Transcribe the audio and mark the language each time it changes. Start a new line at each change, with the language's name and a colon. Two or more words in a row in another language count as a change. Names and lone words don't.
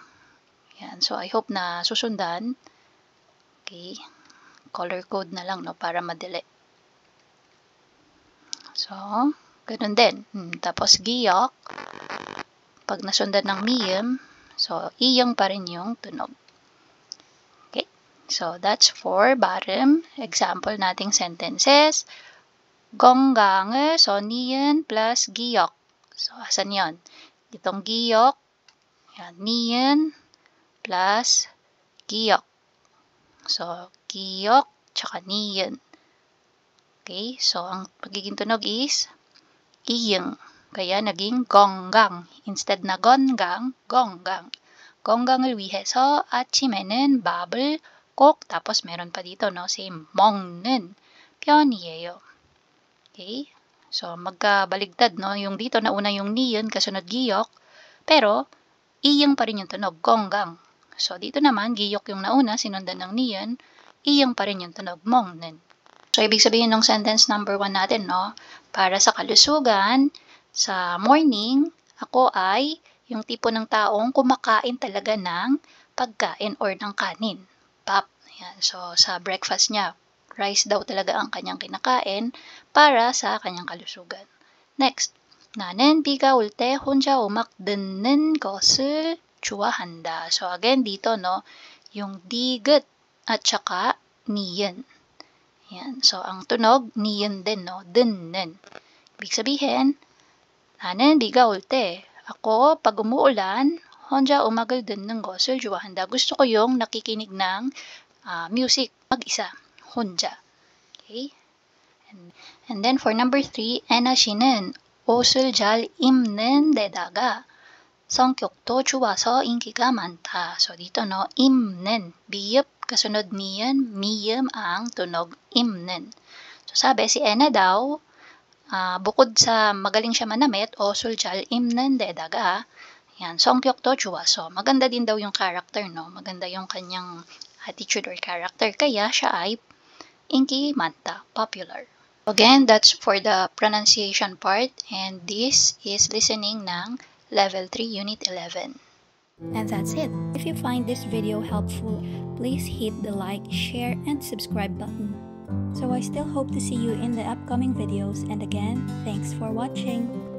Filipino: Yan.
English: So, I hope
Filipino: na susundan. Okay. Color code na lang, no? Para madali. So, ganun din. Tapos, giyok. Pag nasundan ng miyum, so, iyong pa rin yung tunog.
English: Okay. So, that's for 발음.
Filipino: Example nating sentences.
Korean: 건강을,
Filipino: so, niyon plus giyok. So, asan yon? Itong giyok, yan, niyon plus giyok. So, giyok, tsaka niyon. Okay. So, ang magiging tunog is iyeng. Kaya naging 건강. Instead na 건강, 건강.
Korean: 건강을 위해서 아침에는 밥을 꼭,
Filipino: tapos meron pa dito, no? Same,
Korean: 먹는 편이에요.
Filipino: Okay? So, magkabaligtad, no? Yung dito, nauna yung niyon, kasunod giyok, pero, iyeng pa rin yung tunog, 건강. So, dito naman, giyok yung nauna, sinundan ng niyon, iyeng pa rin yung tunog, 먹는. So, ibig sabihin ng sentence number 1 natin, no? Para sa kalusugan, sa morning, ako ay yung tipo ng taong kumakain talaga ng pagkain or ng kanin. Pap. Ayan. So, sa breakfast niya, rice daw talaga ang kanyang kinakain para sa kanyang kalusugan. Next,
Korean: 나는 비가 올 때 혼자 음악 듣는 것을 좋아한다.
Filipino: So, again, dito, no, yung digut at saka niyan. Yan. So, ang tunog, niyon din, no? Dinen. Ibig sabihin,
Korean: na는 비가 올 때,
Filipino: ako, pag umuulan,
Korean: 혼자 음악을 듣는 것을 좋아한다.
Filipino: Gusto ko yung nakikinig ng music, mag-isa,
Korean: 혼자.
English: Okay? And then for number 3,
Korean: Anna 씨는 옷을 잘 입는 데다가 성격도 좋아서 인기가 많다.
Filipino: So dito no,
Korean: 입는, 비읍,
Filipino: kasunod niyan, miyam ang tunog 입는. So sabi si Anna daw, bukod sa magaling siya manamit,
Korean: 옷을 잘 입는 데다가 yan, 성격도 좋아서.
Filipino: Maganda din daw yung character, no? Maganda yung kanyang
English: attitude or character.
Filipino: Kaya siya ay
Korean: 인기 많다,
Filipino: popular.
English: Again, that's for the pronunciation part, and this is listening ng Level 3, Unit 11. And that's it. If you find this video helpful, please hit the like, share, and subscribe button. So I still hope to see you in the upcoming videos, and again, thanks for watching.